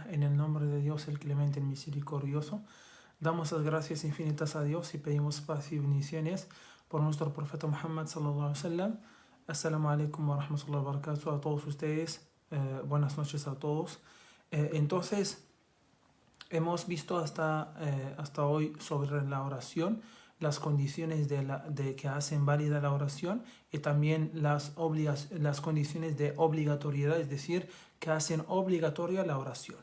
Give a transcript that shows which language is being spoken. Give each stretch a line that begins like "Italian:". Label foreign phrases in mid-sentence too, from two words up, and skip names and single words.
Spanish: En el nombre de Dios, el clemente, el misericordioso, damos las gracias infinitas a Dios y pedimos paz y bendiciones por nuestro profeta Muhammad
Arabic: صلى الله عليه وسلم. السلام عليكم ورحمة الله وبركاته
Spanish: a todos ustedes. Buenas noches a todos. Entonces, hemos visto hasta hoy sobre la oración, las condiciones de que hacen válida la oración y también las condiciones de obligatoriedad, es decir, que hacen obligatoria la oración.